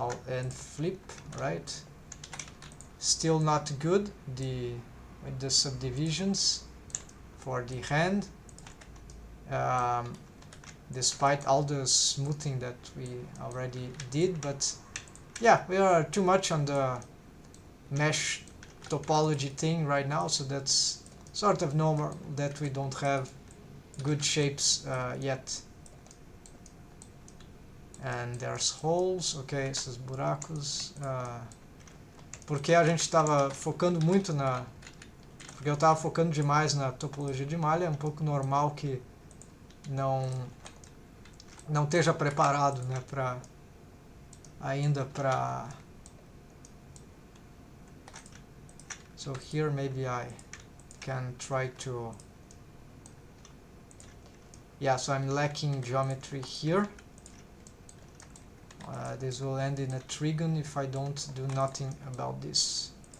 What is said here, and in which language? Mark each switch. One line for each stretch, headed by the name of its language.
English: And flip, right? Still not good with the subdivisions for the hand, despite all the smoothing that we already did. But yeah, we are too much on the mesh topology thing right now, so that's sort of normal that we don't have good shapes yet. And there's holes, ok,
Portuguese: esses buracos, porque a gente estava focando muito porque eu estava focando demais na topologia de malha. É um pouco normal que não esteja preparado, né, ainda para.
English: So here maybe I can try to, yeah, so I'm lacking geometry here. This will end in a trigon if I don't do nothing about this.